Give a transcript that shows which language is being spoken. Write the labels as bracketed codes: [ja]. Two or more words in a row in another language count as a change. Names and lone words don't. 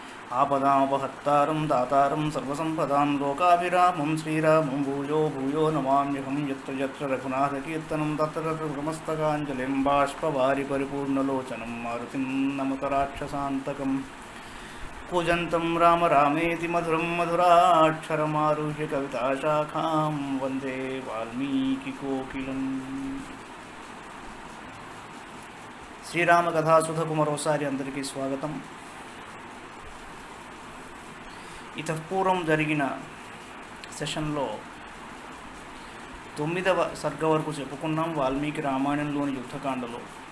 [sa] आपदामपहत्तारं दातारं सर्वसम्पदां लोकाभिरामं श्रीरामं भूयो भूयो नमाम्यहं यत्र यत्र रघुनाथकीर्तनं तत्र तत्र नतमस्तकाञ्जलिं बाष्पवारि परिपूर्णलोचनं मारुतिं नमत राक्षसान्तकं कूजन्तं राम रामेति मधुरं मधुराक्षरमारुह्य कविताशाखां वन्दे वाल्मीकिकोकिलम् [te] శ్రీరామకథాసుధకు మరోసారి అందరికీ స్వాగతం. ఇతపూర్వం జరిగిన సెషన్లో 9వ సర్గ వరకు చెప్పుకున్నాం వాల్మీకి రామాయణంలోని యుద్ధకాండలో.